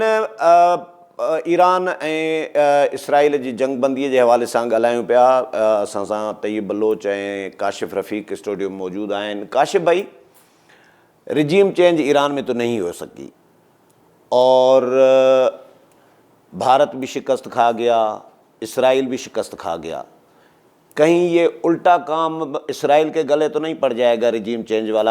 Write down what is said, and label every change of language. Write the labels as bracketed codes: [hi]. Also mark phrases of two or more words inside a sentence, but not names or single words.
[sd] ایران اسرائیل جی جنگ بندی [ur] کے حوالے سے [sd] ॻाल्हायूं पिया. असां सां तैयब बलोच ऐं काशिफ रफ़ीक स्टूडियो में मौजूद आहिनि. [ur] کاشف بھائی, [en] regime change [ur] ایران میں تو نہیں ہو سکی اور بھارت بھی شکست کھا گیا، اسرائیل بھی شکست کھا گیا. کہیں یہ الٹا کام اسرائیل کے گلے تو نہیں پڑ جائے گا [en] regime change [ur] والا?